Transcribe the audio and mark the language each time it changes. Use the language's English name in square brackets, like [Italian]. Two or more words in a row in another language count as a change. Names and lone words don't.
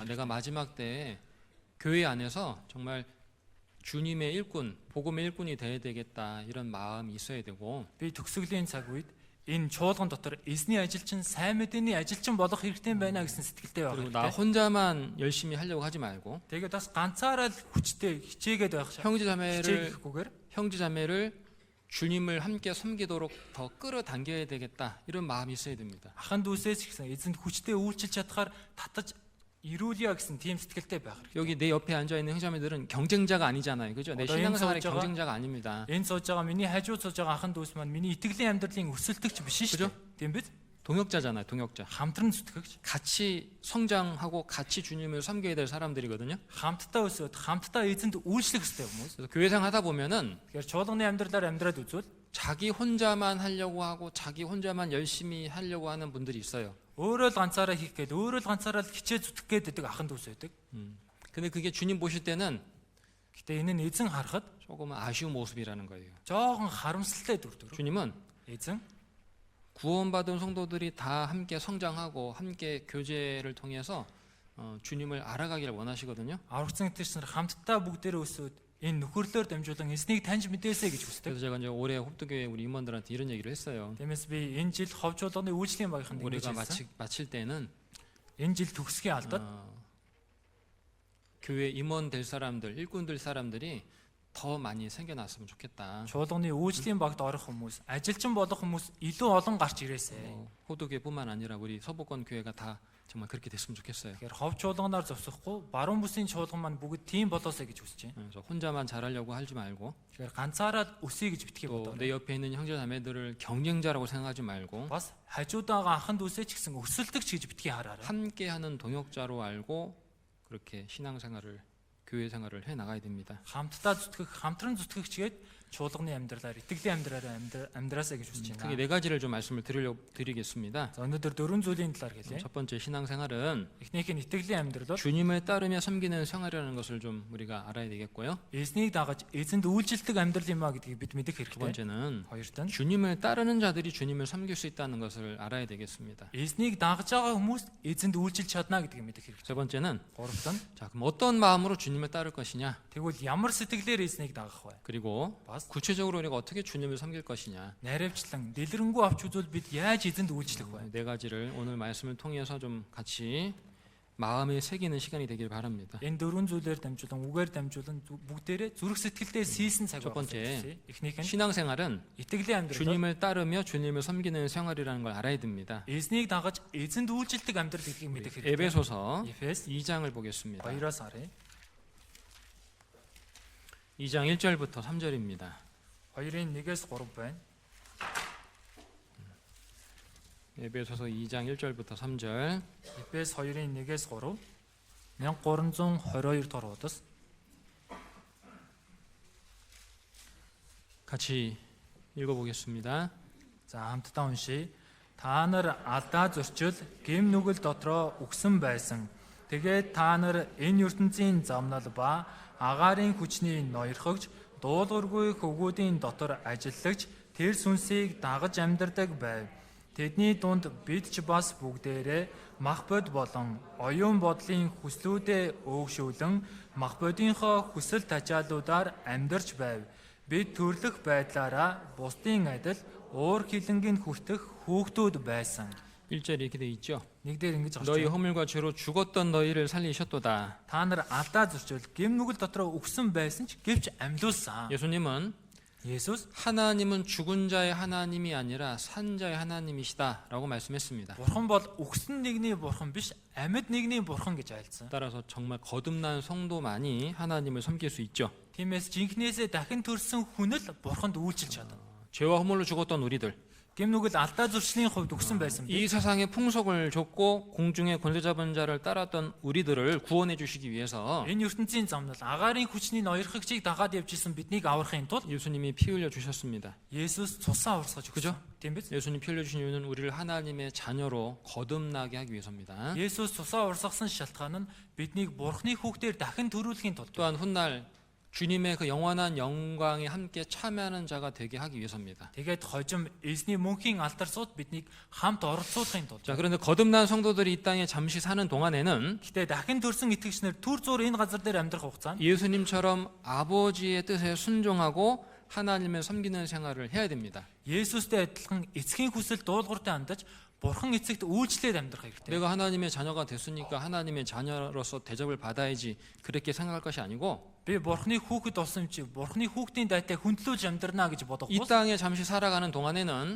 [Korean] 내가 마지막 때에 교회 안에서 정말 주님의 일꾼, 복음의 일꾼이 되어야 되겠다 이런 마음이 있어야 되고 [Mongolian] Би төгсгөлийн цаг үед энэ чуулган дотор эзний ажилчин, сайн мэдээний ажилчин болох хэрэгтэй байна гэсэн сэтгэлтэй байх [Korean] 그리고 나 [Mongolian] хэрэгтэй. [Korean] 혼자만 열심히 하려고 하지 말고 [Mongolian] Тэгээд бас ганцаараа л хүчтэй хичээгээд байх шээ. [Korean] 형제자매를 [Mongolian] Хичээхгүй [Korean] 주님을 함께 섬기도록 더 끌어당겨야 되겠다 이런 마음이 있어야 됩니다. [Mongolian] ахын дүүсээс ч гэсэн эзэнд хүчтэй үйлчилж чадхаар татаж ирүүлье гэсэн тийм сэтгэлтэй байх хэрэгтэй. [Korean] 여기 내 옆에 앉아 있는 형제자매들은 경쟁자가 아니잖아요, 그죠? 내 어떤 신앙생활의 행사자가- 경쟁자가 아닙니다. [Mongolian] Энэ сууж байгаа миний хажууд сууж байгаа ахын дүүс маань миний итгэлийн амьдралын өсөлтөгч биш шүү [Korean] 그죠? [Mongolian] дээ. Тийм биз? [Korean] 동역자잖아요, 동역자. [Mongolian] Хамтран зүтгэгч. [Korean] 같이 성장하고 같이 주님을 섬겨야 될 사람들이거든요. [Mongolian] Хамтдаа өсөөд хамтдаа эзэнд үйлчлэх хэрэгтэй хүмүүс. [Korean] 그래서 교회생 하다 보면은 [Mongolian] Тэгэхээр чуулганы амьдралаар амьдраад үзвэл [Korean] 자기 혼자만 하려고 하고 자기 혼자만 열심히 하려고 하는 분들이 있어요. [Mongolian] өөрөө л ганцаараа хийх гээд өөрөө л ганцаараа л хичээ зүтгэх гээд байдаг ахын дүүс байдаг. [Korean] 근데 그게 주님 보실 때는 [Mongolian] Гэтэ энэ нь эзэн харахад [Korean] 조금 아쉬운 모습이라는 거예요. [Mongolian] жоохон харамсалтай дүр төрөв. [Korean] 주님은 [Mongolian] Эзэн [Korean] 구원받은 성도들이 다 함께 성장하고 함께 교제를 통해서 주님을 알아가기를 원하시거든요. [Mongolian] аврагцсан тэрс нар хамтдаа бүгдээрээ өсөөд энэ нөхөрлөөр дамжуулан эзнийг таньж мэдээсэй гэж хүсдэг. [Korean] 그래서 제가 이제 올해 홉두교회 우리 임원들한테 이런 얘기를 했어요. [Mongolian] Тиймээс би энэ жил ховжуулганы үйлчлэлийн багийнханд ингэж [Korean] 우리가 [Mongolian] хэлсэн. [Korean] 마칠 때는 [Mongolian] Энэ жил төгсгийн алдад [Korean] 교회 임원 될 사람들, 일꾼 될 사람들이 더 많이 생겨났으면 좋겠다. [Mongolian] чуулганы үйлчлэлийн багт орох хүмүүс, ажилчин болох хүмүүс илүү олон гарч ирээсэй. [Korean] 호두교회뿐만 아니라 우리 서부권 교회가 다 정말 그렇게 됐으면 좋겠어요. [Mongolian] Тэгэхээр хов чуулганаар зогсохгүй, баруун бүсийн чуулган маань бүгд тийм болоосэй гэж хүсэж байна. [Korean] 그래서 혼자만 잘하려고 하지 말고 [Mongolian] Тэгэхээр ганцаараа өсөе гэж битгий [Korean] 또 [Mongolian] бодоо. [Korean] 내 옆에 있는 형제자매들을 경쟁자라고 생각하지 말고 [Mongolian] Бас хажуудаага анхан дүүсээ ч гэсэн өсөлтөгч гэж битгий хараарай. [Korean] 함께하는 동역자로 알고 그렇게 신앙생활을 교회 생활을 해 나가야 됩니다. [Mongolian] Хамтдаа зүтгэх, хамтран зүтгэгчгээд чуулганы амьдралаар, итгэлийн амьдраараа амьдраасаа гэж хүсэж [Korean] 크게 [Mongolian] байна. [Korean] 네 가지를 좀 말씀을 드리겠습니다. [Mongolian] За өнөөдөр дөрвөн зүйлийн талаар хэлье. [Korean] 첫 번째 신앙생활은 [Mongolian] Эхнийх нь итгэлийн амьдрал бол [Korean] 주님을 따르며 섬기는 생활이라는 것을 좀 우리가 알아야 되겠고요. [Mongolian] эзнийг дагаж эзэнд үйлчлдэг амьдрал юм а гэдгийг бид мэдэх [Korean] 두 [Mongolian] хэрэгтэй. [Korean] 번째는 [Mongolian] Хоёрт нь [Korean] 주님을 따르는 자들이 주님을 섬길 수 있다는 것을 알아야 되겠습니다. [Mongolian] эзнийг дагаж байгаа хүмүүс эзэнд үйлчилж чадна гэдгийг мэдэх хэрэгтэй. [Korean] 세 번째는 [Mongolian] Гуравт нь [Korean] 자, 그럼 어떤 마음으로 주님을 따를 것이냐? [Mongolian] тэгвэл ямар сэтгэлээр эзнийг дагах вэ? [Korean] 그리고 [Mongolian] Бас [Korean] 구체적으로 우리가 어떻게 주님을 섬길 것이냐? [Mongolian] наривчлан дэлгэрэнгүй авч үзвэл бид яаж эзэнд үйлчлэх вэ? [Korean] 네 가지를 오늘 말씀을 통해서 좀 같이 마음에 새기는 시간이 되길 바랍니다. [Mongolian] Энэ дөрвөн зүйлээр дамжуулан, үгээр дамжуулан бүгдээрээ зүрх сэтгэлдээ siiсэн цаг [Korean] 첫 번째, [Mongolian] байна. Эхнийх нь [Korean] 신앙생활은 [Mongolian] итгэлийн амьдрал [Korean] 주님을 따르며 주님을 섬기는 생활이라는 걸 알아야 됩니다. [Mongolian] эзнийг дагаж эзэнд үйлчлдэг амьдрал гэдгийг мэдэх хэрэгтэй. [Korean] 에베소서 [Mongolian] Эфес [Korean] 2장을 보겠습니다. [Mongolian] 2-аас харъя. [Korean] 2장 1절부터 3절입니다. [Mongolian] 2-ын 1-ээс 3 байна. [Korean] 에베소서 2장 1절부터 3절. [Mongolian] Эфес 2-ын 1-ээс 3 1322 дахь удас [Korean] 같이 읽어보겠습니다. [Mongolian] за хамтдаа уншия. Та нар алдаа зөрчил гэм нүгэл дотроо үгсэн байсан. Тэгээд та нар энэ ертөнцийн замнал ба агаарын хүчний ноёрхогч дуулуургүй хөвгүүдийн дотор ажиллагч тэр сүнсийг дагаж амьдардаг байв. Тэдний дунд бид ч бас бүгдээрээ мах бод болон оюун бодлын хүслүүдэд өөгшүүлэн мах бодийнхоо хүсэл тачаалуудаар амьдарч байв. Бид төрлөх байдлаараа бусдын адил уур хилэнгийн хүртэх хүүхдүүд байсан. [Korean] 1절 이렇게 돼 있죠. [Mongolian] Нэг дээр ингэж [Korean] 너희 [Mongolian] гарч [Korean] 허물과 죄로 죽었던 너희를 살리셨도다. [Mongolian] та нар алдаа зөрчил гэм нүгэл дотроо өгсөн байсан ч гэвч амьлуулсан. [Korean] 예수님은 [Mongolian] Есүс [Korean] 하나님은 죽은 자의 하나님이 아니라 산 자의 하나님이시다라고 말씀했습니다. [Mongolian] бурхан бол өгсөн нэгний бурхан биш амьд нэгний бурхан гэж айлцсан. [Korean] 따라서 정말 거듭난 성도만이 하나님을 섬길 수 있죠. [Mongolian] Тиймээс жинхнээсээ дахин төрсөн хүн л бурханд үйлчилж чадна. [Korean] 죄와 허물로 죽었던 우리들, [Mongolian] Гэм нүгэл алдаа зөрчлийн хувьд өгсөн байсан [Korean] 이 [Mongolian] би. [Korean] 세상의 풍속을 줬고 공중의 권세 잡은 자를 따랐던 우리들을 구원해 주시기 위해서 [Mongolian] Энэ ертөнцийн замнал агаарын хүчний ноёрхогчийг дагаад явжсэн биднийг аврахын тулд [Korean] 예수님이 피 흘려 주셨습니다. [Mongolian] Есүс цусаа урсгаж [Korean] 그죠? [Mongolian] өгсөн. Тийм биз? [Korean] 예수님 피 흘려 주신 이유는 우리를 하나님의 자녀로 거듭나게 하기 위해서입니다. [Mongolian] Есүс цусаа урсгасан шалтгаан нь биднийг бурхны хүүхдээр дахин төрүүлэхийн тулд. [Korean] 또한 훗날 주님의 그 영원한 영광에 함께 참여하는 자가 되게 하기 위해서입니다. [Mongolian] Тэгээд хожим эзний мөнхийн алдар сууд биднийг хамт оролцуулахын тулд. [Korean] 자, 그런데 거듭난 성도들이 이 땅에 잠시 사는 동안에는 [Mongolian] Гэтэ дахин төрсэн итгэгчнэр түр зуур энэ газар дээр амьдрах хугацаанд [Korean] 예수님처럼 아버지의 뜻에 순종하고 하나님을 섬기는 생활을 해야 됩니다. [Mongolian] Есүстэй адилхан эцгийн хүсэл дуулууртай хандаж Бурхан эцэгт үйлчлээд амьдрах хэрэгтэй. [Korean] 내가 하나님의 자녀가 됐으니까 하나님의 자녀로서 대접을 받아야지 그렇게 생각할 것이 아니고 [Mongolian] Би Бурханы хүүхэд болсон чи Бурханы хүүхдийн дайтай хүндлүүлж амьдрнаа гэж бодох [Korean] 이 [Mongolian] бус. [Korean] 땅에 잠시 살아가는 동안에는